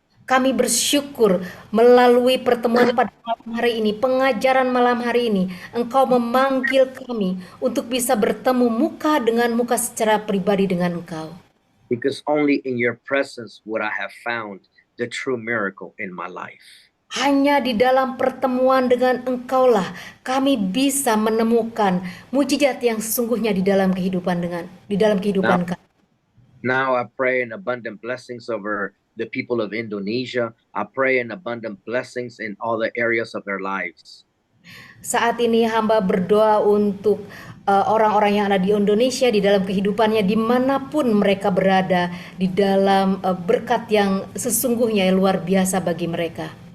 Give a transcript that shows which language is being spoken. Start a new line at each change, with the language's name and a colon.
Indonesian: Kami bersyukur melalui pertemuan pada malam hari ini, pengajaran malam hari ini, Engkau memanggil kami untuk bisa bertemu muka dengan muka secara pribadi dengan Engkau.
English: Because only in your presence would I have found the true miracle in my life.
Indonesian: Hanya di dalam pertemuan dengan Engkaulah kami bisa menemukan mujizat yang sesungguhnya di dalam kehidupan kami.
English: Now I pray an abundant blessings over the people of Indonesia. I pray an abundant blessings in all the areas of their lives.
Indonesian: Saat ini hamba berdoa untuk orang-orang yang ada di Indonesia, di dalam kehidupannya, dimanapun mereka berada, di dalam berkat yang sesungguhnya yang luar biasa bagi mereka.